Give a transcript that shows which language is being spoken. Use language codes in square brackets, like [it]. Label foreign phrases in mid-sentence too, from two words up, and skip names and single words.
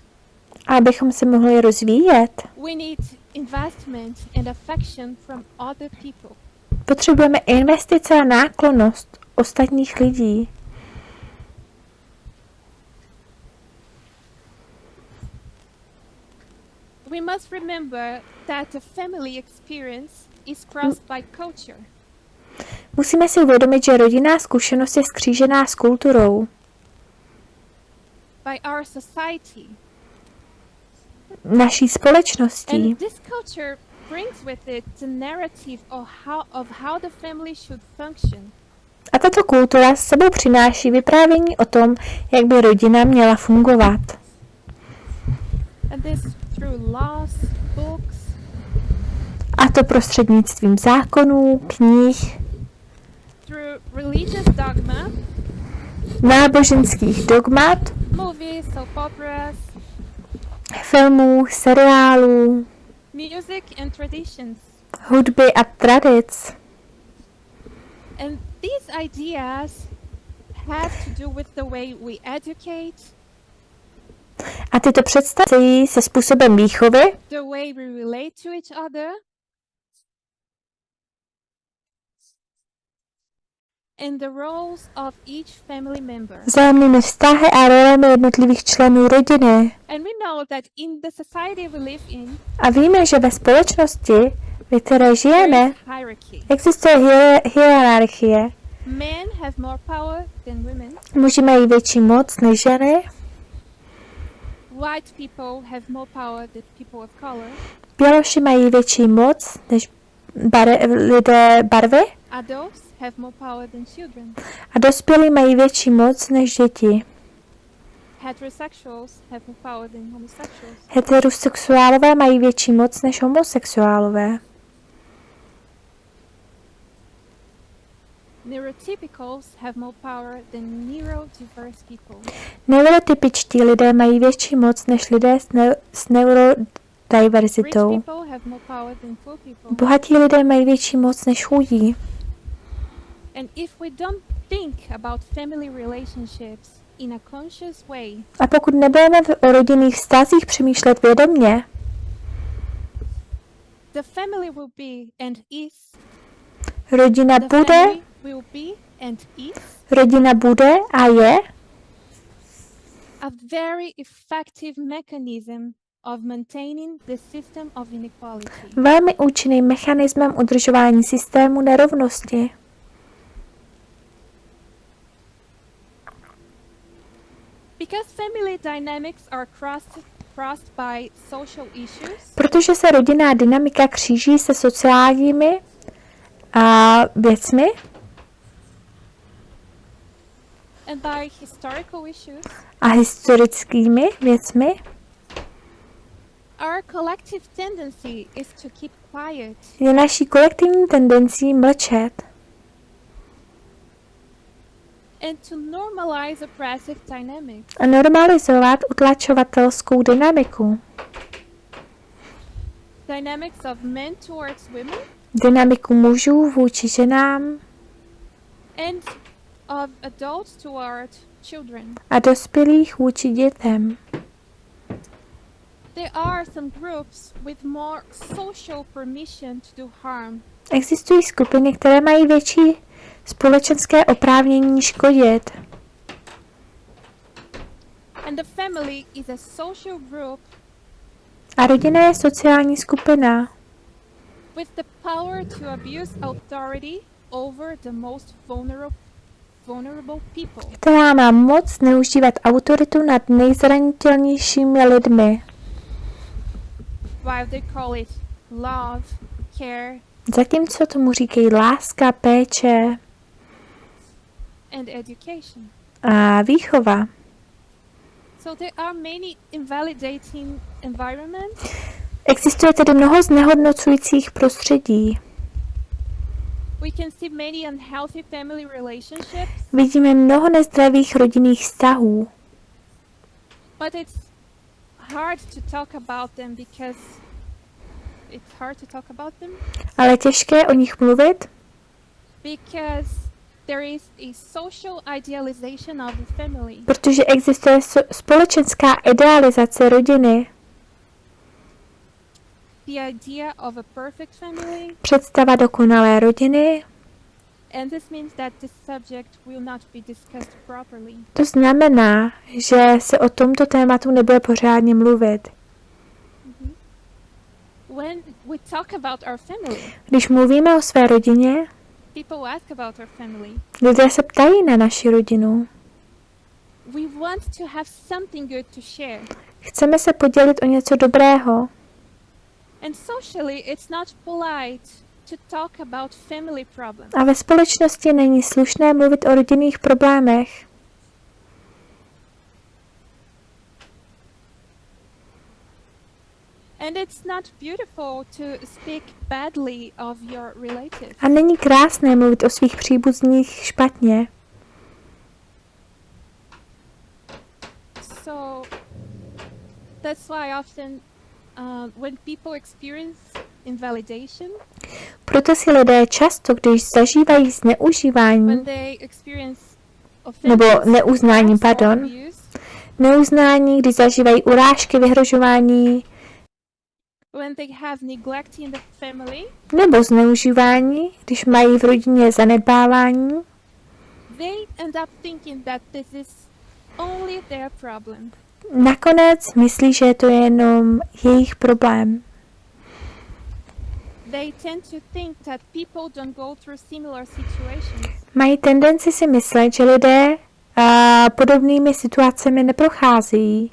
[cs] A abychom se mohli rozvíjet, [en] we need investment and affection from other people. [cs] potřebujeme investice a náklonnost ostatních lidí. [en] We must remember that the family experience is crossed by culture. [cs] Musíme si uvědomit, že rodinná zkušenost je skřížená s kulturou, [en] By our society. [cs] naší společností. [en] And this culture brings with it the narrative of how the family should function. [cs] A tato kultura s sebou přináší vyprávění o tom, jak by rodina měla fungovat. [en] And this through laws, books, [cs] A to prostřednictvím zákonů, knih, [en] through religious dogma, [cs] náboženských dogmat, [en] movies, soap operas, [cs] filmů, seriálů, [en] music and traditions. [cs] hudby a tradic. [en] And these ideas have to do with the way we educate, [cs] A tyto představy se způsobem výchovy, [en] the way we relate to each other, and the roles of each family member. [cs] vzájemnými vztahy a rolemi jednotlivých členů rodiny. [en] And we know that in the society we live in, [cs] A víme, že ve společnosti, ve které [en] there [cs] žijeme, [en] is hierarchy. [cs] existuje hierarchie. [en] Men have more power than women. [cs] Muži mají větší moc než ženy, [en] White people have more power than people of color. [cs] běloši mají větší moc než lidé barvy [en] Adults have more power than children. [cs] a dospělí mají větší moc než děti. [en] Heterosexuals have more power than homosexuals. [cs] Heterosexuálové mají větší moc než homosexuálové. [en] Neurotypicals have more power than neurodiverse people. [cs] Neurotypičtí lidé mají větší moc než lidé s [en] Rich [cs] neurodiverzitou. [en] people have more power than poor people. [cs] Bohatí lidé mají větší moc než chudí. [en] And if we don't think about family relationships in a conscious way, [cs] A pokud nebudeme o rodinných vztazích přemýšlet vědomně, [en] the family will be and is. [cs] rodina [en] The [cs] bude, [en] family will be and is [cs] rodina bude a je [en] a very effective mechanism of maintaining the system of inequality. [cs] velmi účinným mechanismem udržování systému nerovnosti. [en] Because family dynamics are crossed by social issues, [cs] Protože se rodinná dynamika kříží se sociálními věcmi [en] and by historical issues, [cs] a historickými věcmi, [en] our collective tendency is to keep quiet [cs] je naší kolektivní tendencí mlčet [en] and to normalize oppressive dynamics. [cs] a normalizovat utlačovatelskou dynamiku. [en] Dynamics of men towards women [cs] Dynamiku mužů vůči ženám [en] and of adults toward children. [cs] a dospělých vůči dětem. [en] There are some groups with more social permission to do harm. [cs] Existují skupiny, které mají větší společenské oprávnění škodit. [en] And the family is a social group [cs] A rodina je sociální skupina, [en] with the power to abuse authority over the most vulnerable people. [cs] která má moc zneužívat autoritu nad nejzranitelnějšími lidmi, [en] While they call it love, care, [cs] zatímco tomu říkají láska, péče [en] and education. [cs] a výchova. [en] So there are many invalidating environments. [cs] Existuje tedy mnoho znehodnocujících prostředí. [en] We can see many unhealthy family relationships. [cs] Vidíme mnoho nezdravých rodinných vztahů. [en] But it's hard to talk about them because it's hard to talk about them [cs] Ale je těžké o nich mluvit, [en] because there is a social idealization of the family. [cs] protože existuje společenská idealizace rodiny. [en] The idea of a perfect family, [cs] Představa dokonalé rodiny. [en] and this means that this subject will not be discussed properly. [cs] To znamená, že se o tomto tématu nebude pořádně mluvit. [en] When we talk about our family, [cs] Když mluvíme o své rodině, [en] people ask about our family. [cs] lidé se ptají na naši rodinu. [en] We want to have something good to share. [cs] Chceme se podělit o něco dobrého. [en] And socially, it's not polite to talk about family problems. [cs] A ve společnosti není slušné mluvit o rodinných problémech. [en] And it's not beautiful to speak badly of your relatives. [cs] A není krásné mluvit o svých příbuzných špatně. [en] So that's why often when people experience invalidation, [cs] Proto si lidé často, když zažívají zneužívání [en] when they experience [cs] nebo [en] offenses, [cs] neuznání, [en] or [cs] pardon, [en] abuse, [cs] neuznání, když zažívají urážky, vyhrožování [en] when they have neglect in the family, [cs] nebo zneužívání, když mají v rodině zanedbávání, [en] they end up thinking that this is only their problem. [cs] nakonec myslí, že je to jenom jejich problém. [en] They tend to think that people don't go through similar situations. [cs] Mají tendenci si myslet, že lidé podobnými situacemi neprocházejí.